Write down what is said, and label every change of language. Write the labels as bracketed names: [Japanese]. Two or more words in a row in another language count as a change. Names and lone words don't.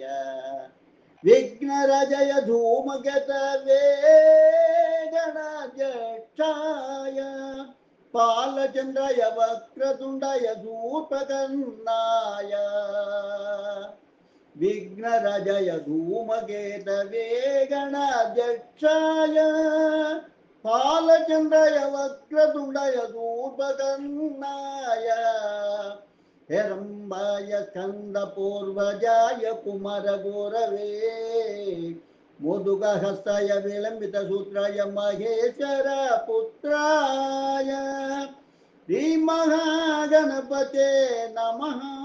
[Sanskrit] విఘ్నరాజయ ధూమగత వేగణాధ్యక్షాయ పాలచంద్రాయ వక్రతుండాయ ధూపకర్ణాయ. విఘ్నరాజయ ధూమగేత వేగణాధ్యక్షాయ పాలచంద్రాయ వక్రతుండాయ ధూపకర్ణాయ. हेरंबाय स्कंद पूर्वजाय कुमार गौरवे मोदुगहस्ताय विलंबित सूत्राय महेश्वर पुत्राय. श्री महागणपते नमः.